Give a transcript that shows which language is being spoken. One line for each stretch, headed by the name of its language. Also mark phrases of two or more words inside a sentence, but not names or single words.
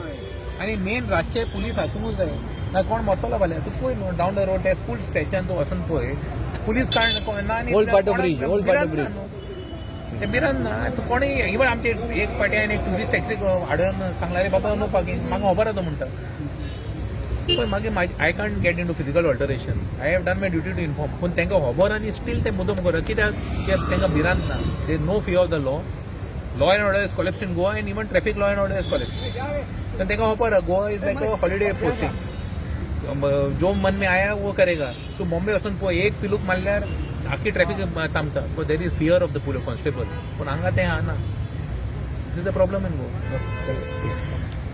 Konkani: आनी मेन रातचे पुलीस आसूंकूच जाय ना कोण मरतलो फाल्यां. तूं पळय न्हू
English: down the road
Konkani: ते फूल स्ट्रेचान तूं वचून पळय पुलीस ना आनी ओल्ड पाटो ब्रिज ते भिरान ना. तूं कोणूय इवन आमचे एक फाटी हांवें एक ट्युरिस्ट टॅक्सीक हाडून सांगला रे बाबा
English: no parking
Konkani: म्हाका खबर आसा म्हणटा. पळय मागीर
English: I can't get in to physical altercation. I have done my duty to inform.
Konkani: पूण तांकां खबर आनी स्टील ते मुद्दम करता कित्याक तांकां भिरांत ना.
English: they no fear of the law and order is collapse in Goa and even traffic law and order is collapse.
Konkani: तर तांकां खबर आहा
English: Goa is like a holiday posting.
Hindi: जो मन में आया वो करेगा.
Konkani: तूं बॉम्बे वचून पळय एक पिलूक मारल्यार आख्खी ट्रॅफिक थांबता.
English: but there is fear of the police constable.
Konkani: पूण हांगा तें आहा ना.
English: this is the problem in Goa.